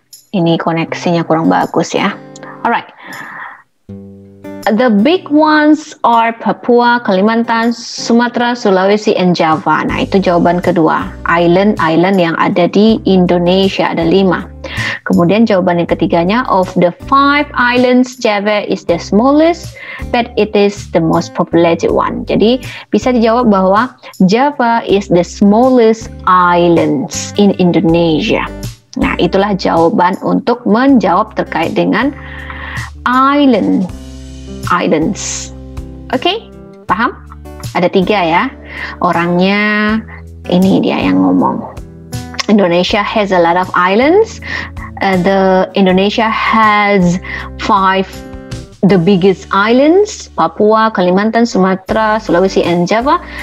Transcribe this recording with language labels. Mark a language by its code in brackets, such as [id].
[id] Ini koneksinya kurang bagus ya. [en] Alright. The big ones are Papua, Kalimantan, Sumatera, Sulawesi, and Java. [id] Nah, itu jawaban kedua. Island-island yang ada di Indonesia ada 5. Kemudian jawaban yang ketiganya, [en] of the 5 islands, Java is the smallest, but it is the most populated one. [id] Jadi bisa dijawab bahwa [en] Java is the smallest islands in Indonesia. [id] Nah, itulah jawaban untuk menjawab terkait dengan islands. Oke, paham? Ada 3 ya. Orangnya ini dia yang ngomong. [en] Indonesia has a lot of islands. The Indonesia has 5 the biggest islands, Papua, Kalimantan, Sumatera, Sulawesi, and Java.